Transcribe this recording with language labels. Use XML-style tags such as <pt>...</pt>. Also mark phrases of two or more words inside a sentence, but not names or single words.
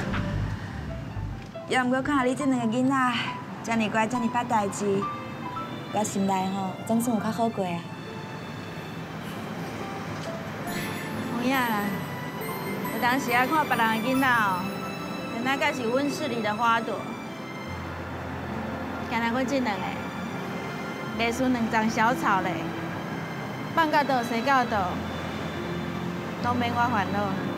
<nan>也毋过看你这两个囡仔，遮尔乖，遮尔捌代志，我心内吼总算有较好过啊。有影啦，有当时啊看别人的囡仔哦，原来敢是温室里的花朵，敢若阮这两个，袂输两丛小草嘞，放到倒生到倒，拢免我烦恼。</nan>